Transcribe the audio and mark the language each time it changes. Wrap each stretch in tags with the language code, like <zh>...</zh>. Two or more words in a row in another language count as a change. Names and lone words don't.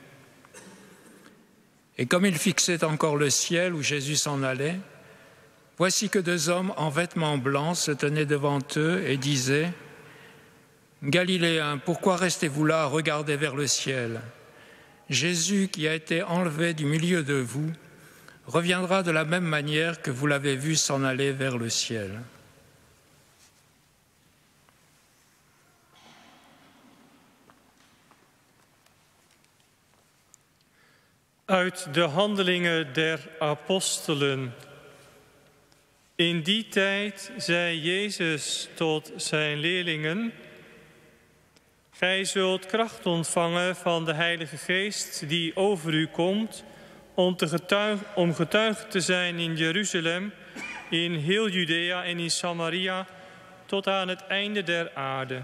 <fr>Et comme ils fixaient encore le ciel où Jésus s'en allait, voici que 2 hommes en vêtements blancs se tenaient devant eux et disaient : « Galiléens, pourquoi restez-vous là à regarder vers le ciel ? Jésus, qui a été enlevé du milieu de vous, reviendra de la même manière que vous l'avez vu s'en aller vers le ciel. »</fr> <nl>Uit de Handelingen der Apostelen. In die tijd zei Jezus tot zijn leerlingen: Gij zult kracht ontvangen van de Heilige Geest die over u komt, om getuige te zijn in Jeruzalem, in heel Judea en in Samaria, tot aan het einde der aarde.</nl>